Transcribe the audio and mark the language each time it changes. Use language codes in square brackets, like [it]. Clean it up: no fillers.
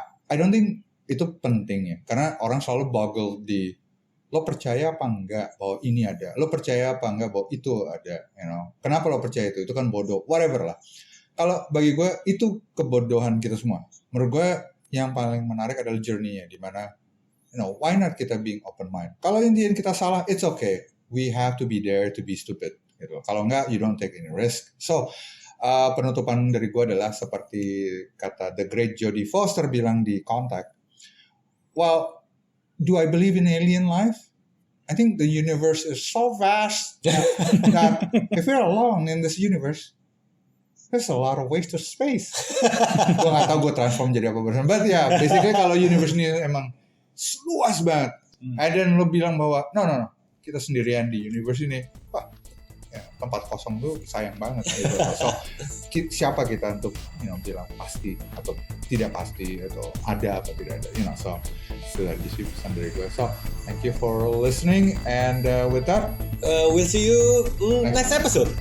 [en] I don't think [id] itu penting ya. Karena orang selalu boggle di lo percaya apa enggak bahwa ini ada. Lo percaya apa enggak bahwa itu ada. [en] You know? [id] Kenapa lo percaya itu? Itu kan bodoh. [en] Whatever [id] lah. Kalau bagi gue itu kebodohan kita semua. Menurut gue yang paling menarik adalah journey-nya. Dimana [en] why not [id] kita [en] being open mind? [id] Kalau Indian kita salah, [en] it's okay. We have to be there to be stupid. [id] Gitu. Kalau enggak, [en] you don't take any risk. [id] So, penutupan dari gue adalah seperti kata [en] the great [id] Jodie Foster bilang di Contact. [en] Well, do I believe in alien life? I think the universe is so vast that if we're alone in this universe, there's a lot of wasted space. [id] Gue gak tahu gue transform jadi apa beneran. [en] But yeah, basically [id] kalau universe ini emang luas banget. Dan lo bilang bahwa [en] no, [id] kita sendirian di universe ini. Wah, ya, tempat kosong tuh sayang banget. Gitu. So, siapa kita untuk bilang pasti atau tidak pasti atau ada atau tidak ada. So itu dari sisi pesan dari gue. [en] So thank you for listening and with that We'll see you next episode.